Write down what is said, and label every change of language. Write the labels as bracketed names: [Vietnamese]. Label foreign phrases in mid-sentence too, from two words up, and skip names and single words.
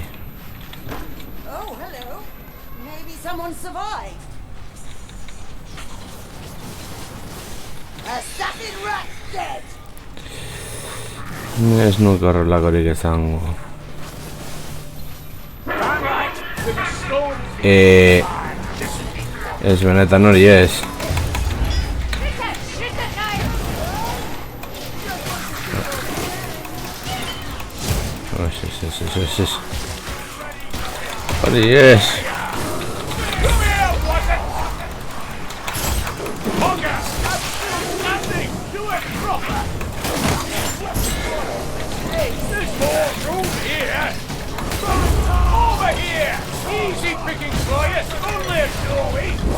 [English] Oh, hello. Maybe someone survived. Assassin rat dead! [Basque] Ez nuke horrelakorik izango. Ez benetan hori ez. Ez. Hori ez. [English] Over here! Easy picking for you! Only a doorway!